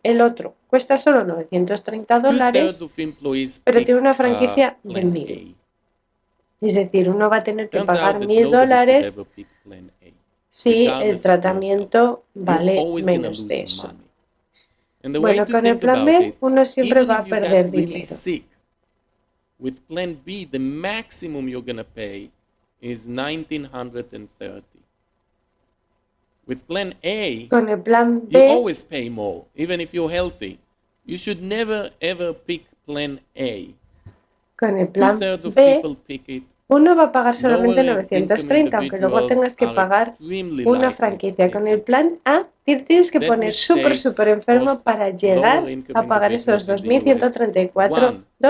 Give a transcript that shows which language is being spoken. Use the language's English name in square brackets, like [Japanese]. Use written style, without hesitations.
[Spanish] El otro cuesta solo $930, pero tiene una franquicia de 1.000. Es decir, uno va a tener que pagar $1.000 si el tratamiento vale menos de eso. Bueno, con el plan B uno siempre va a perder dinero. [English] With plan B, the maximum you're going to pay is $1,930. With plan A, [Spanish] con el plan B, [English] you always pay more, even if you're healthy. You should never ever pick plan A. [Spanish] Con el plan B, uno va a pagar solamente $930, aunque luego tengas que pagar una franquicia. Con el plan A tienes que poner súper enfermo para llegar a pagar esos $2.134.